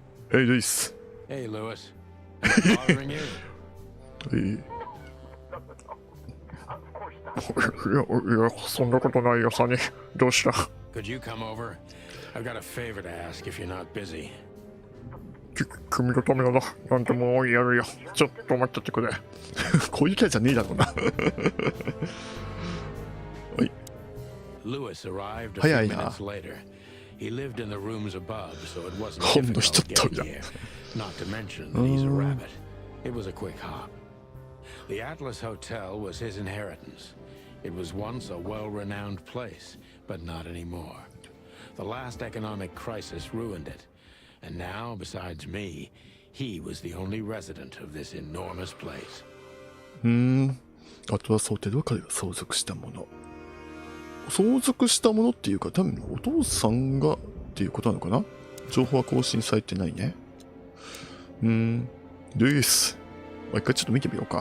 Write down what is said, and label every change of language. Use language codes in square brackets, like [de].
[en] Hey, ルイス。 Hey, Lewis. I'm bothering you? [ja] いや、そんなことないよ、サニー。どうした？ [en] Could you come over? I've got a favor to ask if you're not busy. [ja] 君のためなら何でもやるよ。ちょっと待っててくれ。こういうキャラじゃねえだろうな。はい。 [en] Lewis arrived a few minutes later. He lived in the rooms above, so it wasn't difficult to get here. Not to mention that he's a rabbit. It was a quick hop. The Atlas Hotel was his inheritance. It was once a well-renowned place, but not anymore. The last economic crisis ruined it. And now, besides me, he was the only resident of this enormous place. [ja] あとはホテルは彼が相続したもの。相続したものっていうか、多分お父さんがっていうことなのかな。情報は更新されてないね。ルイス。一回ちょっと見てみようか。